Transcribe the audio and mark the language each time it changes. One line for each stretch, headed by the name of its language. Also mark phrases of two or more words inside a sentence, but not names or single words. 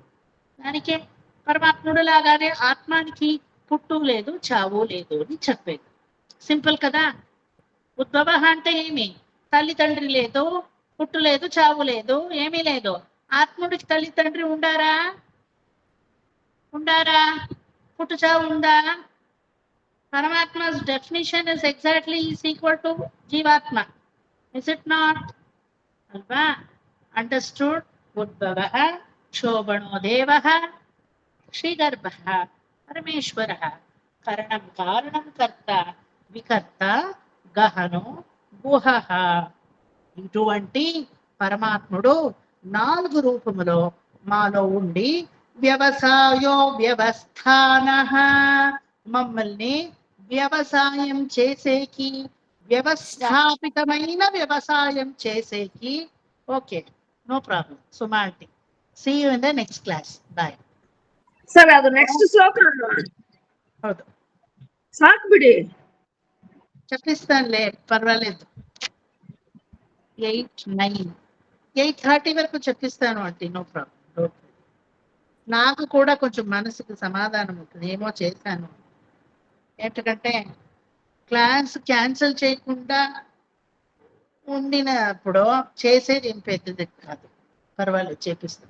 Telugu: దానికే పరమాత్ముడు లాగానే ఆత్మానికి పుట్టు లేదు, చావు లేదు అని చెప్పేది. సింపుల్ కదా. ఉద్భవ అంటే ఏమి? తల్లిదండ్రి లేదు, పుట్టు లేదు, చావు లేదు, ఏమీ లేదు. ఆత్ముడికి తల్లిదండ్రి ఉండారా? పుట్టు చావు ఉందా?
English: Paramatma's definition is exactly is equal to Jivatma. Is it not? Alva? Understood?
Sanskrit: उद्भवः शोभनो देवः श्रीगर्भः परमेश्वरः करणं कारणं कर्ता विकर्ता गहनो गुहः.
Telugu: ఇటువంటి పరమాత్ముడు 4 రూపములో మాలో ఉండి వ్యవస్థానః మమ్మల్ని వ్యవసాయం చేసేకి, వ్యవస్థాపితమైన వ్యవసాయం చేసేకి.
English: Okay, no problem సుమాంటి. See you in the next class. Bye.
Kannada: ಸರ್ ಅದು ನೆಕ್ಸ್ಟ್ ಶ್ಲೋಕ ಹೌದು, ಸಾಕು ಬಿಡಿ.
Telugu: చెప్పిస్తానులే, పర్వాలేదు. 8, 9, 8:30 వరకు చెప్పిస్తాను అంటే
English: no problem.
Telugu: నాకు కూడా కొంచెం మనసుకు సమాధానం ఉంటుంది, ఏమో చేశాను. ఎందుకంటే
English: class cancel
Telugu: చేయకుండా ఉండినప్పుడు చేసేది ఏం పెద్దది కాదు, పర్వాలేదు చేపిస్తాను.